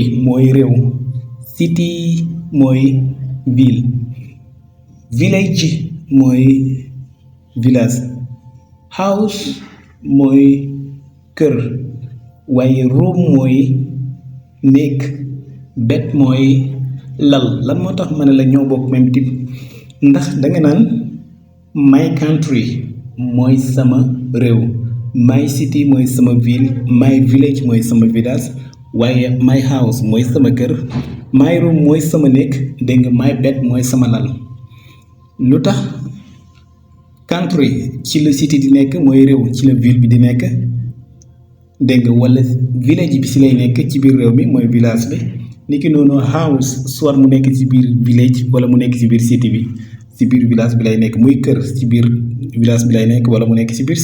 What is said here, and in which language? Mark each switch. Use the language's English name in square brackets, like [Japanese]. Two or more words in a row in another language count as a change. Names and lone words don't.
[Wolof] mooy réew city mooy ville village mooy village house mooy kër waaye room mooy néeg bed mooy lal lan moo tax ma ne la ñoo bokk [French] même type [Wolof] ndax danga naan [English] my country [Wolof] mooy sama réew [English] my city [Wolof] mooy sama ville [English] my village [Wolof] mooy sama village waaye [English] my house [Wolof] mooy sama kër [English] my room [Wolof] mooy sama néeg dégg nga [English] my bed [Wolof] mooy sama lal lu tax country ci la city di nekk mooy réew ci la ville bi di nekk dégg nga wala village bi ci lay nekk ci biir réew mi mooy village bi niki noonu house soit mu nekk ci biir village wala mu nekk ci biir city bi ci biir village bi lay nekk muy kër ci biir village bi lay nekk wala mu nekk ci biir